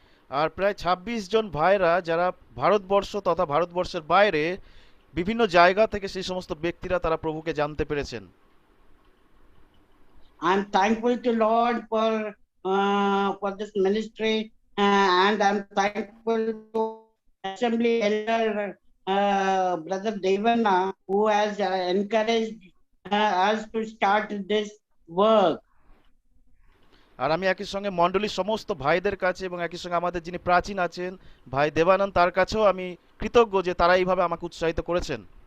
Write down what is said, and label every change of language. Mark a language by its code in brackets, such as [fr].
[bn] আর প্রায় 26 জন ভাইরা যারা ভারতবর্ষ তথা ভারতবর্ষের বাইরে বিভিন্ন জায়গা থেকে সেই সমস্ত ব্যক্তিরা তারা প্রভুকে জানতে পেরেছেন। [en] I'm thankful to Lord for this ministry, and I'm thankful to Assembly Elder Brother Devana, who has encouraged us to start this work. [bn] আর আমি একই সঙ্গে মণ্ডলীর সমস্ত ভাইদের কাছে এবং একই সঙ্গে আমাদের যিনি প্রাচীন আছেন ভাই দেবানন্দ তার কাছেও আমি কৃতজ্ঞ যে তারা এইভাবে আমাকে উৎসাহিত করেছেন।